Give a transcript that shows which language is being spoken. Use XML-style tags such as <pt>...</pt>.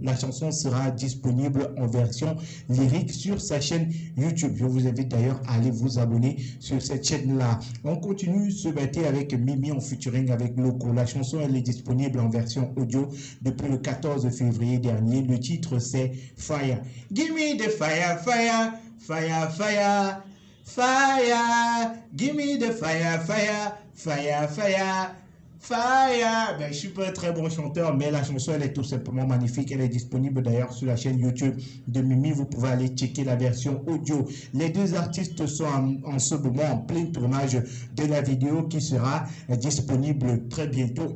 <fr>La chanson sera disponible en version lyrique sur sa chaîne YouTube. Je vous invite d'ailleurs à aller vous abonner sur cette chaîne-là. On continue ce matin avec Mimi en featuring avec Loco. La chanson elle est disponible en version audio depuis le 14 février dernier. Le titre c'est Fire.</fr> <en>Give me the fire, fire, fire, fire, fire. Give me the fire, fire, fire, fire. Fire!</en> <fr>Ben, je suis pas un très bon chanteur, mais la chanson, elle est tout simplement magnifique. Elle est disponible d'ailleurs sur la chaîne YouTube de Mimi. Vous pouvez aller checker la version audio. Les deux artistes sont en ce moment en plein tournage de la vidéo qui sera disponible très bientôt.</fr>